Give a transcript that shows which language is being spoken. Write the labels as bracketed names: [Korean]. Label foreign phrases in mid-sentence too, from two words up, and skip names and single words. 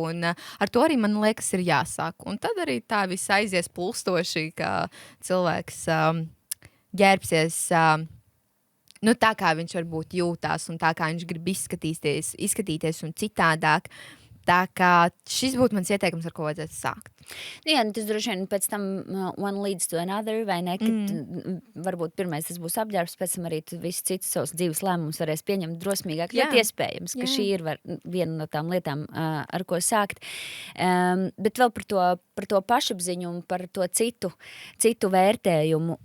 [Latvian] Un ar to arī, man liekas, ir jāsāk. Un tad arī tā viss aizies pulstoši, ka cilvēks ģērbsies tā, kā viņš varbūt jūtās un tā, kā viņš grib izskatīties un citādāk. Tā kā šis būtu mans ieteikums, ar ko vajadzētu sākt. Nu jā, tas droši vien pēc tam [English] one leads to another, [Latvian] vai ne? Kad varbūt pirmais tas būs apģērbs, pēc tam arī tu visu citus savus dzīves lēmumus varēs pieņemt drosmīgāk. Ļoti iespējams, ka šī ir viena no tām lietām, ar ko sākt. Bet vēl par to pašapziņu un par to citu vērtējumu.